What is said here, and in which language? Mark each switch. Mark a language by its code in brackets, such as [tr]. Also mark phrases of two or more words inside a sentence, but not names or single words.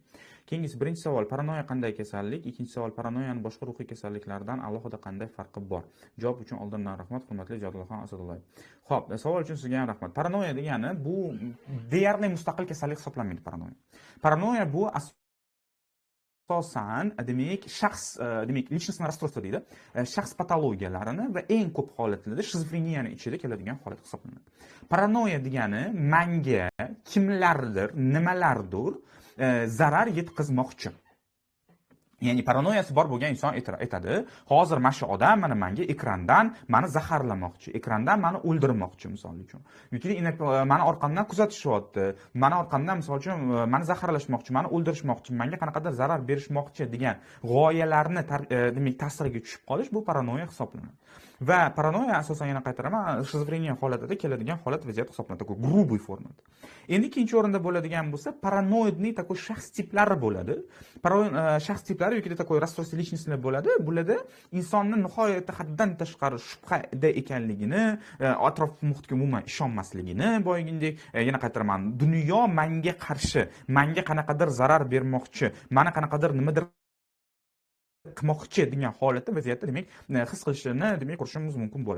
[uz] Keyingisi birinchi savol, paranoya qanday kasallik? Ikkinchi savol, paranoyaning boshqa ruhiy kasalliklardan alohida qanday farqi bor? Javob uchun oldindan rahmat, hurmatli Jadulxon Asadullayev. Xo'p, savol uchun sizga ham rahmat. Paranoya degani bu deyarli mustaqil kasallik hisoblanmaydi paranoya. Paranoya bu asosan demak shaxs demak [ru] lичностное расстройство [uz] deydi. Shaxs patologiyalarini va eng ko'p holatlarda shizofreniyani ichida keladigan holat hisoblanadi. Paranoya degani menga kimlardir, nimalardir zarar yetkazmoqchi. Ya'ni paranoyasi bor bo'lgan inson aytadi, hozir mana shu odam menga ekrandan meni zaharlamoqchi, ekrandan meni o'ldirmoqchi misol uchun. Yoki meni orqamdan kuzatishyapti, meni orqamdan misol uchun meni zaharlashmoqchi, meni o'ldirishmoqchi, menga qanaqadir zarar berishmoqchi degan g'oyalarni demak ta'siriga tushib qolish bu paranoya hisoblanadi. Va paranoya asosan yana qaytaraman, shizofreniya holatida keladigan holat vaziyat hisoblanadi, [ru] такой грубый formada. [uz] Endi ikkinchi o'rinda bo'ladigan bo'lsa, paranoidning такой shaxs tiplari bo'ladi. Shaxs tiplari yoki [ru] такой расстройство личностьlar [uz] bo'ladi. Bularda insonni nihoyatda haddan tashqari shubhada ekanligini, atrof muhitga umuman ishonmasligini, boyagindek yana qaytaraman, dunyo menga qarshi, menga qanaqadir zarar bermoqchi, meni qanaqadir nimadir qilmoqchi degan holatda vaziyatda demak his qilishini demak ko'rishimiz mumkin bo'ladi.